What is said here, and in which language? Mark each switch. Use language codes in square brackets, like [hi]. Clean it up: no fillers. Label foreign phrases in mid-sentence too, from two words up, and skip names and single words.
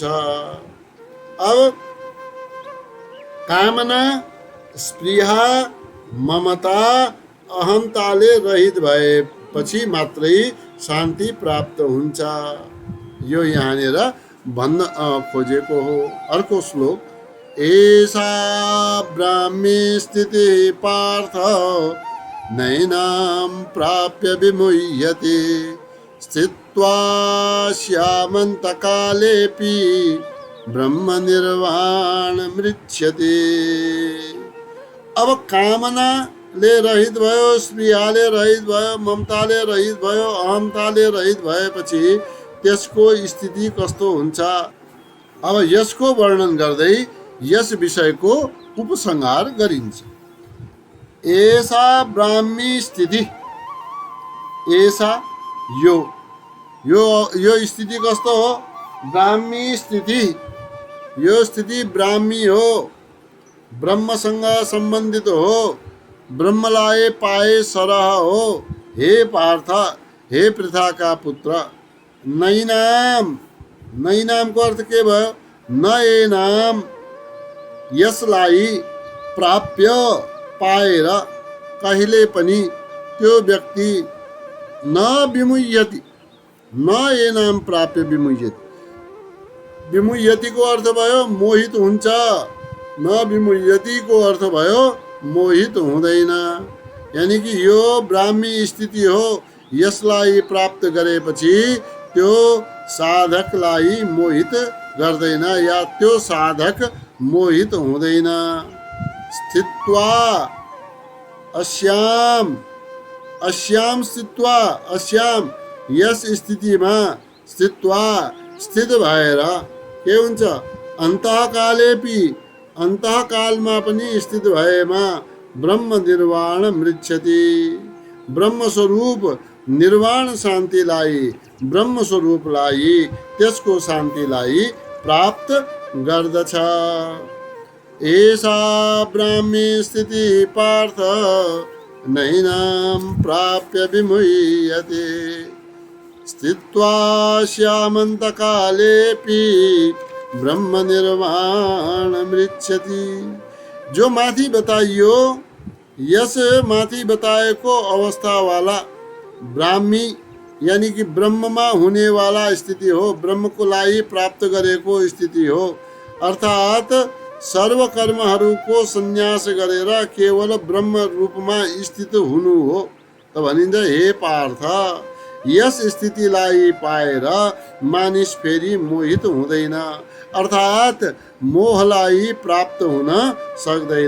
[ne] अब कामना, स्पृहा, ममता, अहन्ताले रहित भएपछि मात्रै शान्ति प्राप्त हुन्छ। यो यहाँनिर भन्न खोजेको हो। अर्को श्लोक, [sa] एषा ब्राह्मी स्थितिः पार्थ नैनां प्राप्य विमुह्यते, स्थित्वा स्यामन्तकालेऽपि ब्रह्मनिर्वाणमृच्छति। [ne] अब कामनाले रहित भयो, स्पृहाले रहित भयो, ममताले रहित भयो, अहमताले रहित भएपछि त्यसको स्थिति कस्तो हुन्छ? अब यसको वर्णन गर्दै यस विषयको उपसंहार गरिन्छ। [sa] एषा ब्राह्मी स्थिति, [ne] एषा यो स्थिति कस्तो हो? ब्राह्मी स्थिति। यो स्थिति ब्राह्मी हो, ब्रह्मसँग सम्बन्धित हो, ब्रह्मलाई पाए सरह हो। हे पार्थ, हे पृथाका पुत्र, नैनाम, नैनामको अर्थ के भयो? [sa] न एनाम, [ne] यसलाई प्राप्य, पाएर कहिले पनि त्यो व्यक्ति [sa] न विमुह्यति, न एनाम प्राप्य विमुह्यति। [ne] विमुह्यतिको अर्थ भयो मोहित हुन्छ, न विमुह्यतिको अर्थ भयो मोहित हुँदैन। यानि कि यो ब्राह्मी स्थिति हो, यसलाई प्राप्त गरेपछि त्यो साधकलाई मोहित गर्दैन या त्यो साधक मोहित हुँदैन। [sa] स्थित्वा अस्याम, अस्याम स्थित्वा, [ne] अस्याम यस स्थितिमा, स्थित्वा स्थित भएर के हुन्छ? अन्तःकालेपि, अन्तःकालमा पनि स्थित भएमा [sa] ब्रह्म निर्वाण मृच्छति, [ne] ब्रह्मस्वरूप निर्वाण शान्तिलाई, ब्रह्मस्वरूपलाई, त्यसको शान्तिलाई प्राप्त गर्दछ। [sa] एषा ब्राह्मी स्थिति पार्थ नैनां प्राप्य विमुह्यते, स्थित्वा स्यामन्तकालेऽपि ब्रह्म निर्वाण मृच्छति। [ne] जो माथि बताइयो, यस माथि बताएको अवस्था वाला ब्राह्मी यानी कि ब्रह्ममा हुने वाला स्थिति हो, ब्रह्मको लागि प्राप्त गरेको स्थिति हो। अर्थात् सर्व कर्महरूको सन्यास गरेर केवल ब्रह्म रूपमा स्थित हुनु हो। त भनिन्छ हे पार्थ, यस स्थितिलाई पाएर मानिस फेरि मोहित हुँदैन, अर्थात् मोहलाई प्राप्त हुन सक्दैन।